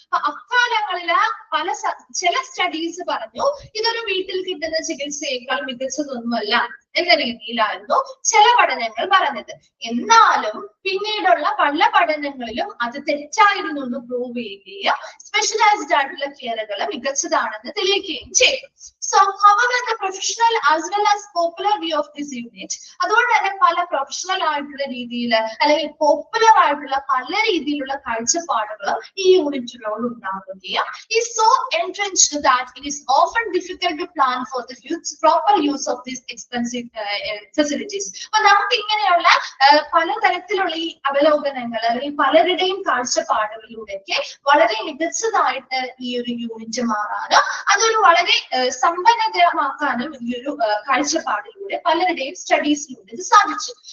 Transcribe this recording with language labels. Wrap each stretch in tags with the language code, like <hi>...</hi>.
<ml>അക്കാലങ്ങളില് ചില സ്റ്റഡീസ് പറഞ്ഞു ഇതൊരു വീട്ടിൽ കിട്ടുന്ന ചികിത്സയേക്കാൾ മികച്ചതൊന്നുമല്ല എന്ന രീതിയിലായിരുന്നു ചില പഠനങ്ങൾ പറഞ്ഞത്. എന്നാലും പിന്നീടുള്ള പല പഠനങ്ങളിലും അത് തെറ്റായിരുന്നു എന്ന് പ്രൂവ് ചെയ്യുകയും സ്പെഷ്യലൈസ്ഡ് ആയിട്ടുള്ള കെയറുകൾ മികച്ചതാണെന്ന് തെളിയിക്കുകയും ചെയ്തു.</ml> <en>So, however, the professional as well as popular view of this unit,</en> <ml>അതുകൊണ്ട് തന്നെ പല പ്രൊഫഷണൽ ആയിട്ടുള്ള രീതിയിൽ അല്ലെങ്കിൽ പോപ്പുലർ ആയിട്ടുള്ള പല രീതിയിലുള്ള കാഴ്ചപ്പാടുകൾ ഈ യൂണിറ്റിനോട് ഉണ്ടാവുകയും</ml> <en>is so entrenched that it is often difficult to plan for the proper use of these expensive facilities.</en> <ml>അപ്പൊ നമുക്ക് ഇങ്ങനെയുള്ള പലതരത്തിലുള്ള ഈ അവലോകനങ്ങൾ അല്ലെങ്കിൽ പലരുടെയും കാഴ്ചപ്പാടുകളിലൂടെയൊക്കെ വളരെ മികച്ചതായിട്ട് ഈ ഒരു യൂണിറ്റ് മാറാനും അതൊരു വളരെ സമ്പന്നമാക്കാനും ഈ ഒരു കാഴ്ചപ്പാടിലൂടെ പലരുടെയും സ്റ്റഡീസിലൂടെ ഇത് സാധിച്ചു.</ml>